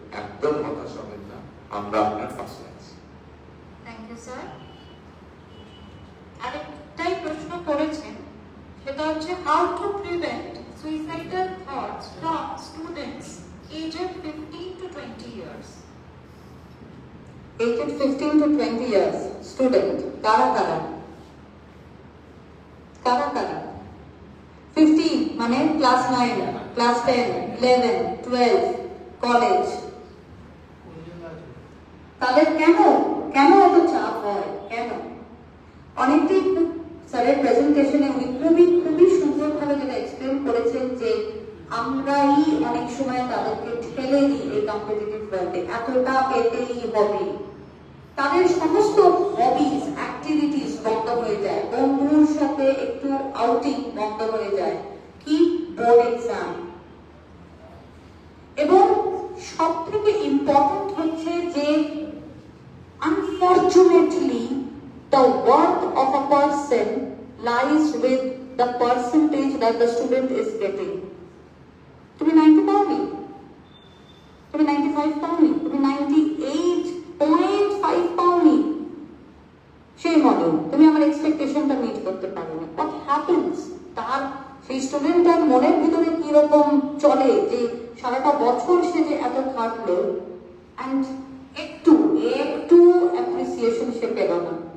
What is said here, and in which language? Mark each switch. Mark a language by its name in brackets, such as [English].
[Bangla] একদম হতাশ হবেন না, আমরা আপনার পাশে আছি। [English] Thank you sir. আরেকটাই প্রশ্ন করেছেন, সেটা হচ্ছে how to prevent suicidal thoughts from students aged 15 to 20 years? Aged 15 to 20 years student, কারা কারা? [Bangla] 15 মানে ক্লাস 9, ক্লাস 10, 11, 12, কলেজ। তাদের কেন এত চাপ হয়, কেন? অনেকদিন স্যারের প্রেজেন্টেশনে উনি খুবই সুন্দরভাবে যেটা এক্সপ্লেন করেছেন যে আমরাই অনেক সময় তাদেরকে ঠেলে দিই এই কম্পিটিটিভ ওয়ার্ল্ডে, এতটা পেতেই হবে। তাদের সমস্ত হবিজ অ্যাক্টিভিটিস বন্ধ হয়ে যায়, বন্ধুর সাথে একটু আউটিং বন্ধ হয়ে যায়, কি বোর্ড এক্সাম। [English] এবং সব থেকে ইম্পর্টেন্ট হচ্ছে যে unfortunately the worth of a person lies with the percentage that the student is getting. [Bangla] তুমি 90 পাওনি, তুমি 95 পাওনি, তুমি 98.5 পাওনি, সেই মডেল তুমি আমার এক্সপেকটেশনটা মিট করতে পারোনি। What happens? তার সেই স্টুডেন্টটার মনের ভিতরে কিরকম চলে যে সারাটা বছর সে যে এত খাটলো অ্যান্ড একটু অ্যাপ্রিসিয়েশন সে পেল না।